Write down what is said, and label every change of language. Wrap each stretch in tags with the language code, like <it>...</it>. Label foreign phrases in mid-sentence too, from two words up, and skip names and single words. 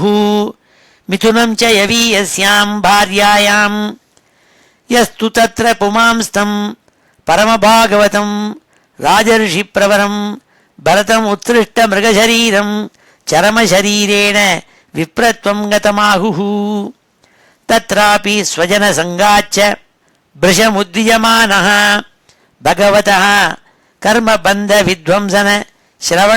<sa>मिथुनं च यवीयस्यां भार्यायां यस्तु तत्र पुमांस्तं परमभागवतं राजर्षिप्रवरं பரதம் उत्सृष्ट मृगशरीरं चरमशरीरेण विप्रत्वं गतमाहुः तत्रापि स्वजन सङ्गाच्च भृशमुद्विजमानः भगवतः कर्मबन्ध विध्वंसन श्रवण</sa>